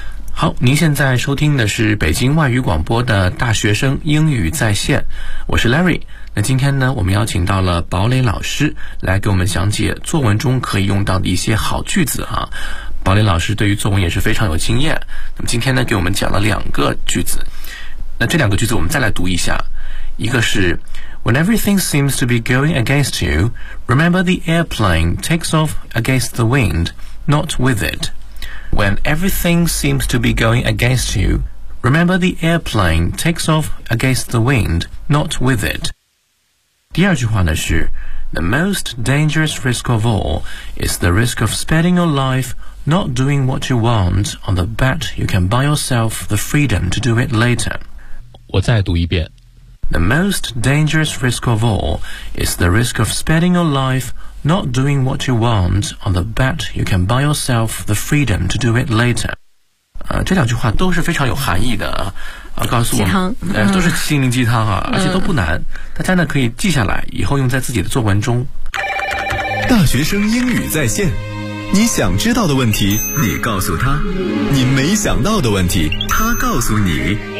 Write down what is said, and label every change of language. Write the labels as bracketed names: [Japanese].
[Chinese] 好，您现在收听的是北京外语广播的大学生英语在线，我是 Larry。那今天呢我们邀请到了堡垒老师来给我们讲解作文中可以用到的一些好句子哈、啊。堡垒老师对于作文也是非常有经验，那么今天呢给我们讲了两个句子，那这两个句子我们再来读一下。一个是 [English] When everything seems to be going against you remember the airplane takes off against the wind not with itWhen everything seems to be going against you, remember the airplane takes off against the wind, not with it. [Chinese] 第二句话呢是 [English] The most dangerous risk of all is the risk of spending your life not doing what you want on the bet you can buy yourself the freedom to do it later. [Chinese] 我再读一遍。 [English] The most dangerous risk of all is the risk of spending your lifeNot doing what you want on the bet you can buy yourself the freedom to do it later。 [Chinese] 这两句话都是非常有含义的啊，告诉我鸡汤、都是心灵鸡汤啊、而且都不难，大家呢可以记下来，以后用在自己的作文中。大学生英语在线，你想知道的问题，你告诉他；你没想到的问题，他告诉你。